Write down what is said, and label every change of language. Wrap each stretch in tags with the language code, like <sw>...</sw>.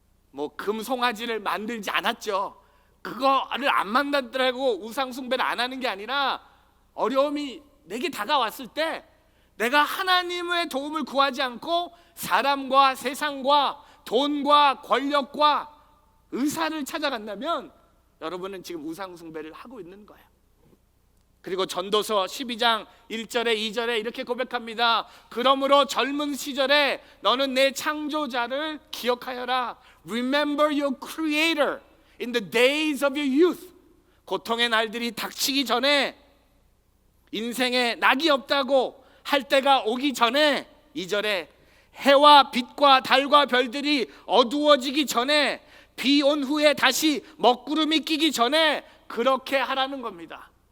<ko>뭐 금송아지를 만들지 않았죠. 그거를 안 만들더라고 우상 숭배를 안 하는 게 아니라 어려움이 내게 다가왔을 때 내가 하나님의 도움을 구하지 않고 사람과 세상과 돈과 권력과 의사를 찾아간다면 여러분은 지금 우상 숭배를 하고 있는 거예요. 그리고 전도서 12장 1절에 2절에 이렇게 고백합니다. 그러므로 젊은 시절에 너는 내 창조자를 기억하여라.</ko> <en>Remember your creator in the days of your youth.</en> <ko>고통의 날들이 닥치기 전에, 인생에 낙이 없다고 할 때가 오기 전에, 2절에 해와 빛과 달과 별들이 어두워지기 전에, 비 온 후에 다시 먹구름이 끼기 전에 그렇게 하라는 겁니다.</ko>